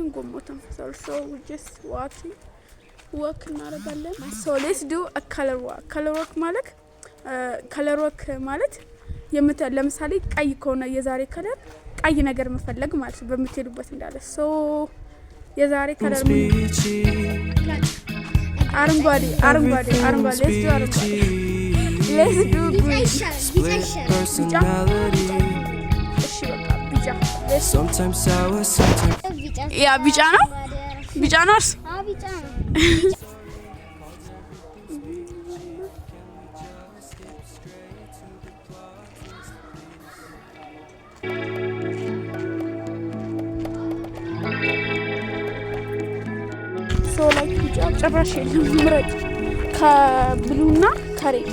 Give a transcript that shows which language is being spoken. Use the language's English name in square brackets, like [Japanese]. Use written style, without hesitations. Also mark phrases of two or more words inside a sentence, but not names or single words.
[Amharic] ጎማው ተንፈሳል። [English] So we just walk [Amharic] እናደርጋለን። [English] So let's do a color walk [Amharic] ማለት ለምሳሌ ቀይ ከሆነ የዛሬ ከለር ቀይ ነገር መፈለግ ማለት ነው በምትሄዱበት እንዳለ። So የዛሬ ከለር አረንጓዴ [English] let's do green. [Amharic] እሺ በቃ ቢጫ [English] sometimes sour, sometimes. [Amharic] ያ ቢጫ ነው እርስ ቢጫ ነው። [English] so like [Amharic] ቢጫ ጭራሽ የለም። ምረጥ ከብሉና ከሬድ።